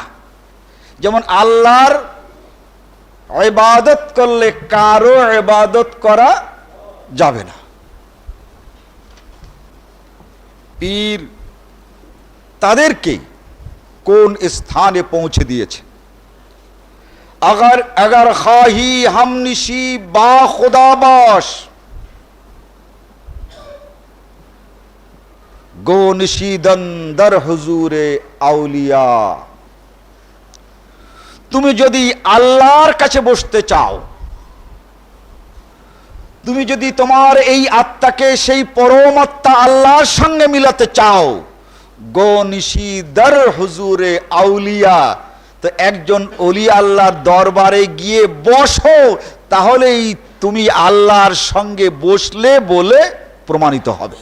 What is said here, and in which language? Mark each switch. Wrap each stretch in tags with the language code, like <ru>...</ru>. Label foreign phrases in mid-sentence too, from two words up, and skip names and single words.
<bn>যেমন আল্লাহর ইবাদত করলে কারো ইবাদত করা যাবে না। পীর তাদেরকে কোন স্থানে পৌঁছে দিয়েছে।</bn> <fa>اگر خواهی هم‌نشینی با خدا باش گو نشستن در حضور اولیا.</fa> <bn>তুমি যদি আল্লাহর কাছে বসতে চাও, তুমি যদি তোমার এই আত্মাকে সেই পরম আত্মা আল্লাহর সঙ্গে মিলাতে চাও,</bn> <fa>گو نشیند در حضور اولیا,</fa> <bn>তো একজন ওলি আল্লাহর দরবারে গিয়ে বসো, তাহলেই তুমি আল্লাহর সঙ্গে বসলে বলে প্রমাণিত হবে।</bn>